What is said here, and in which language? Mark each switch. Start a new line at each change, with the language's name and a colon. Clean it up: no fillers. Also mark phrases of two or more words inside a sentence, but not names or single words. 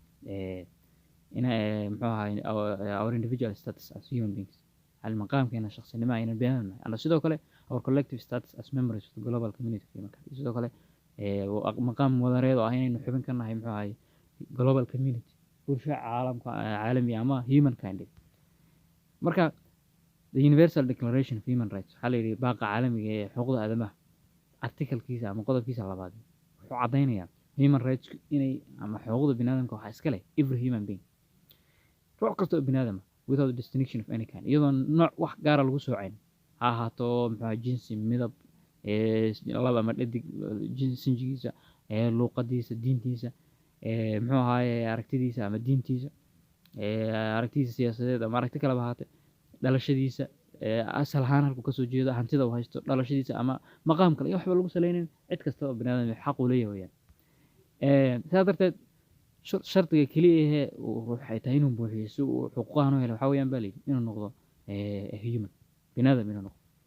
Somali: muxuu ahaa
English: our individual status as human beings
Somali: xali maqaamkeena shaqsinimo aynan beenanahay ana sidoo kale
English: our collective status as members of the global community
Somali: sidoo kale maqaam wadareed oo ah inaynu xubin ka nahay muxuu ahay
English: global community
Somali: bulsho caalami ama
English: human kind
Somali: marka
English: the universal declaration of human rights
Somali: waxaa la yidhi baaqa caalamiga ee xuquuqda aadamaha articlekiisa ama qodobkiisa labaad wuxuu caddaynayaa
English: human rights
Somali: inay ama xuquuqda biniaadamka waxaa iska leh
English: every human being
Somali: ruux kasta oo biniaadama
English: without distinction of any kind
Somali: iyadoo nooc wax gaara lagu soocayn ha ahaato muxuu jinsi midab lab ama dhadig sinjigiisa luuqadiisa diintiisa muxuu ahaaye aragtidiisa ama diintiisa aragtidiisa siyaasadeed ama aragti kaleba ahaatee dhalashadiisa asal ahaan halku kasoo jeedo hantida uu haysto dhalashadiisa ama maqaam kale iyo waxba lagu salaynayn cid kasta oo biniaadam xaq u leeyahay weyaan sidaa darteed shardiga keliya ahee waxay tahay inuu buuxiyo si uu xuquuqahan u helo waxaa weyaan baa layidhi inuu noqdo human biniaadam inuu noqdo